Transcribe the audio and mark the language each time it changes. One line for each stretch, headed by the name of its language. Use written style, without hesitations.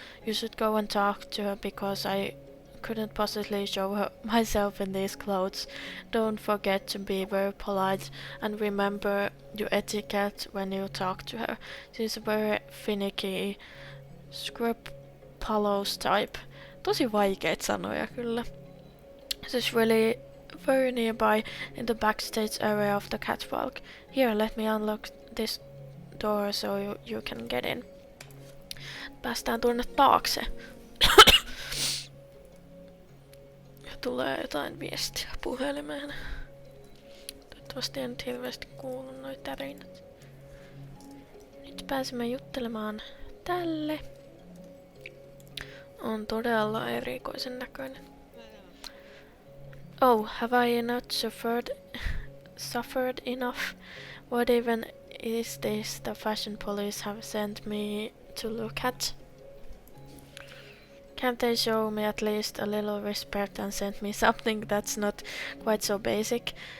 English: You should go and talk to her because I couldn't possibly show her myself in these clothes. Don't forget to be very polite and remember your etiquette when you talk to her. She's a very finicky, scrupulous type.
Finnish: Tosi vaikeita sanoja kyllä.
English: She's really very nearby in the backstage area of the catwalk. Here, let me unlock this door so you can get in.
Finnish: Päästään tuonne taakse. Tulee jotain viestiä puhelimeen. Toivottavasti en nyt hirveästi kuulu noita tärinät. Nyt pääsemme juttelemaan tälle. On todella erikoisen näköinen.
English: Oh, have I not suffered enough? What even is this the fashion police have sent me to look at? Can't they show me at least a little respect and send me something that's not quite so basic?